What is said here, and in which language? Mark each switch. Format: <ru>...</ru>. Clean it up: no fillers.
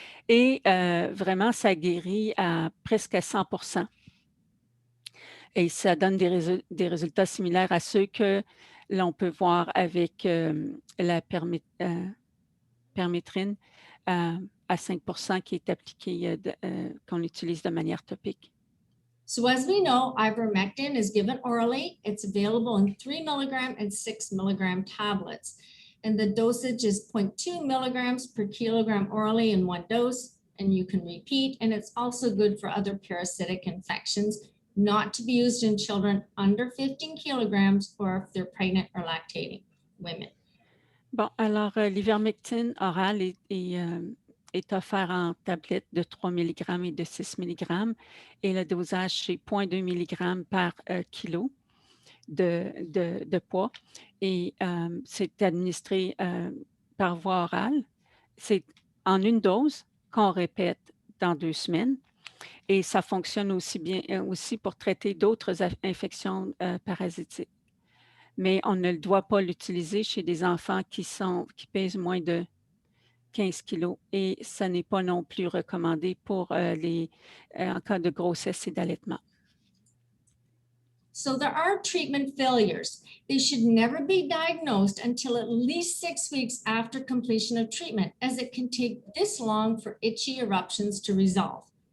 <fr>Et vraiment, ça guérit à presque à 100%. Et ça donne des résultats similaires à ceux que l'on peut voir avec la permétrine à 5% qui est appliquée, qu'on utilise de manière topique.</fr> <en>So as we know, ivermectin is given orally. It's available in 3 milligram and 6 milligram tablets. And the dosage is 0.2 milligrams per kilogram orally in 1 dose, and you can repeat. And it's also good for other parasitic infections, not to be used in children under 15 kilograms or if they're pregnant or lactating women.</en> <fr>Bon, alors l'ivermectine orale est offert en tablettes de 3 mg et de 6 mg et le dosage, c'est 0,2 mg par kilo de poids et c'est administré par voie orale. C'est en une dose qu'on répète dans 2 semaines et ça fonctionne aussi bien aussi pour traiter d'autres infections parasitiques. Mais on ne doit pas l'utiliser chez des enfants qui pèsent moins de 15 kilos et ça n'est pas non plus recommandé pour en cas de grossesse et d'allaitement.</fr> <en>So there are treatment failures. They should never be diagnosed until at least 6 weeks after completion of treatment, as it can take this long for itchy eruptions to resolve.</en>